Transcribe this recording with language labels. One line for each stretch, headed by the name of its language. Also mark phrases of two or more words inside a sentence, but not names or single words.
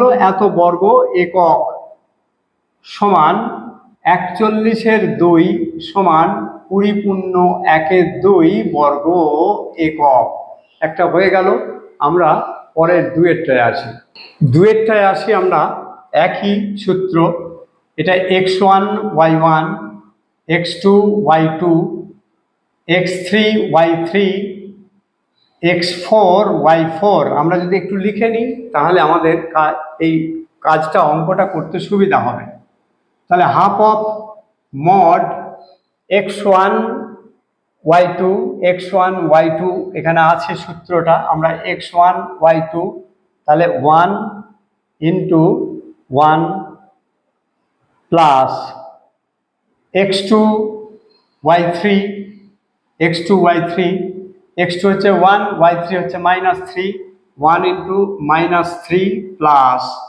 Bangla: এত বর্গ একক সমান 41 2 সমান 20 × 1 বর্গ একক। একটা হয়ে গেল। আমরা পরের দুয়েরটায় আসি। আমরা একই সূত্র, এটা x1 y1 x2 y2 x3 y3 x4 y4 আমরা যদি একটু লিখে নিই তাহলে আমাদের এই কাজটা অঙ্কটা করতে সুবিধা হবে। তাহলে
English: half of mod
Bangla: x1 y2 এখানে আছে সূত্রটা, আমরা x1 y2 তাহলে 1 × 1 প্লাস x2 y3 x2 হচ্ছে 1, y3 হচ্ছে -3, 1 × -3 প্লাস